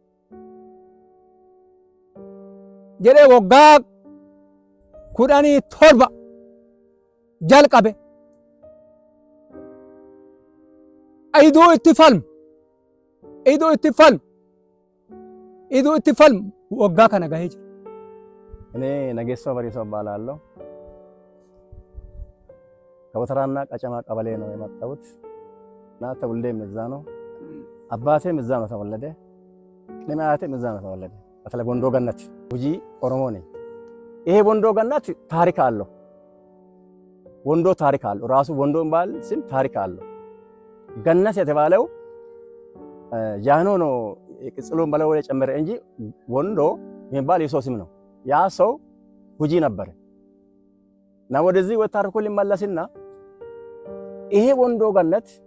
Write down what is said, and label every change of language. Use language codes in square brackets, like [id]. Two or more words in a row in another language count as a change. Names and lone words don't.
[om] Jedhee waggaa 17 jalqabe. Iduu itti falmu waggaa kana gahee jira. [am] እኔ ነገሶ በሪሶ እባላለሁ። ከወተራና ቀጨማ ቀበሌ ነው የመጣሁት እና ተወልዴም እዛ ነው። አባቴም እዛ ነው ተወለደ። ቅድመ አያቴም እዛ ነው ተወለደ። በተለይ ቦንዶ ገነት ጉጂ ኦሮሞ ነኝ። ይሄ ቦንዶ ገነት ታሪክ አለው። ወንዶ ታሪክ አለው። ራሱ ወንዶ እንባል ስም ታሪክ አለው። ገነት የተባለው ጃኖ ነው ቅጽሉን በለው የጨመረ እንጂ ወንዶ የሚባል የሰው ስም ነው። ያ ሰው ጉጂ ነበር እና ወደዚህ ወታርኮ ሊመለስና ይሄ ወንዶ ገነት